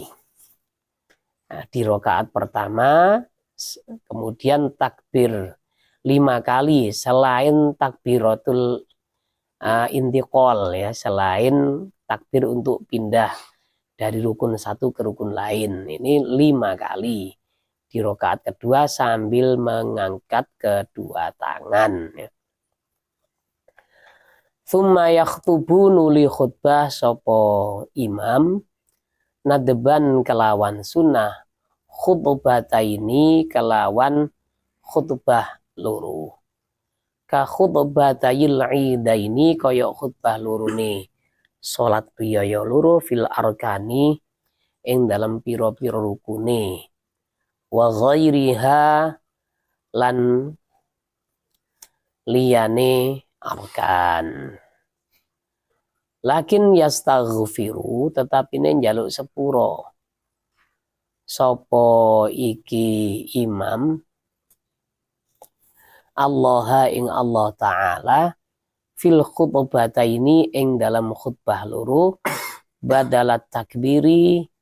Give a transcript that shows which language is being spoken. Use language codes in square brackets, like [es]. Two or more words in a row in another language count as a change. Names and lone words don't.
[id] Nah, di rakaat pertama, kemudian takbir 5 kali selain takbiratul intiqal ya, selain takbir untuk pindah dari rukun satu ke rukun lain. Ini 5 kali di rakaat kedua sambil mengangkat kedua tangan. [ar] ثم يخطب [jv] nuli khutbah sopo imam nadban kelawan sunnah khutbataini kelawan khutbah loro. [ar] كخطبتي العيدين [jv] kaya khutbah lorone salat riyaya loro [ar] في الأركان [jv] ing dalam pira-pira rukune [ar] وغيرها [jv] lan liyane arkan. [ar] لكن يستغفر [jv] tetapi ne njaluk sepuro sopo iki imam Allah ing Allah Ta'ala [ar] في الخطبتين [jv] ing dalam khutbah loro [ar] بدل التكبير